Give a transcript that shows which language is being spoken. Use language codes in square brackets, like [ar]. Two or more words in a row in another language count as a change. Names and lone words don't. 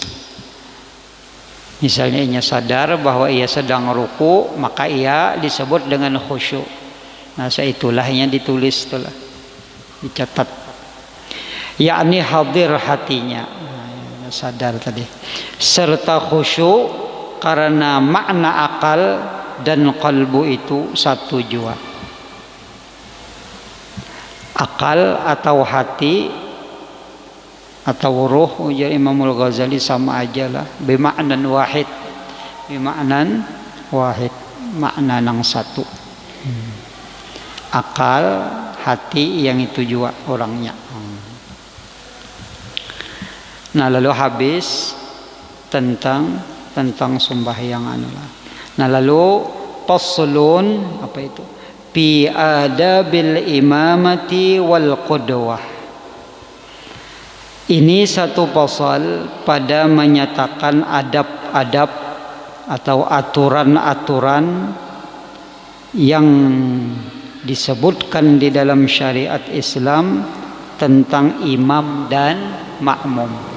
[id] Misalnya ia sadar bahwa ia sedang ruku, maka ia disebut dengan khusyuk. [bjn] Nah seitulahnya ditulis, itulah dicatat. [id] Yakni hadir hatinya, nah, sadar tadi, serta khusyuk karena makna akal dan qalbu itu satu jua. Akal atau hati atau ruh, ujar Imamul Ghazali, sama aja lah, [ar] بمعنى واحد, بمعنى واحد, [id] makna nang satu. Akal, hati yang itu jua orangnya. [bjn] Nah lalu habis tentang sembahyang anulah. [id] Nah lalu faslun, apa itu? [ar] في آداب الإمامة والقدوة. [id] Ini satu pasal pada menyatakan adab-adab atau aturan-aturan yang disebutkan di dalam syariat Islam tentang imam dan makmum.